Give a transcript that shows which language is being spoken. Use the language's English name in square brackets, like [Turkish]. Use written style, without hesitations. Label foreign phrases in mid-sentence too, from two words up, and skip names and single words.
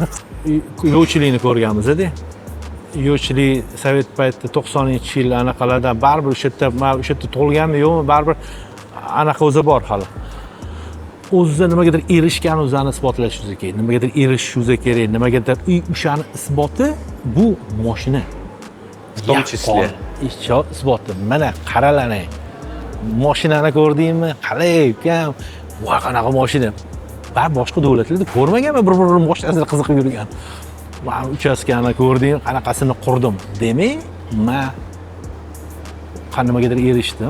[Uzbek] Yo'lchilikni ko'rganmiz-da. Yo'lchilik Sovet paytida 90-yil anaqalardan baribir o'sha yerda tug'ilganmi yo'qmi, baribir anaqa o'zi bor hali. O'zida nimagadir erishgan o'zini isbotlash o'zi kerak. Nimagadir erishish o'zi kerak. Nimagadir o'shani isboti bu mashina. [Russian] В том числе. [Uzbek] Isboti. Mana qaralang. Mashinani ko'rdingmi? Qalay ukam. Voy qanaqa mashina. Ben boshqa davlatlarda ko'rmaganman, bir-birini mashinasida qiziqib yurgan. Men uchastkani ko'rdim, qanaqasini qurdim. Demak, men qanimagadir erishdim.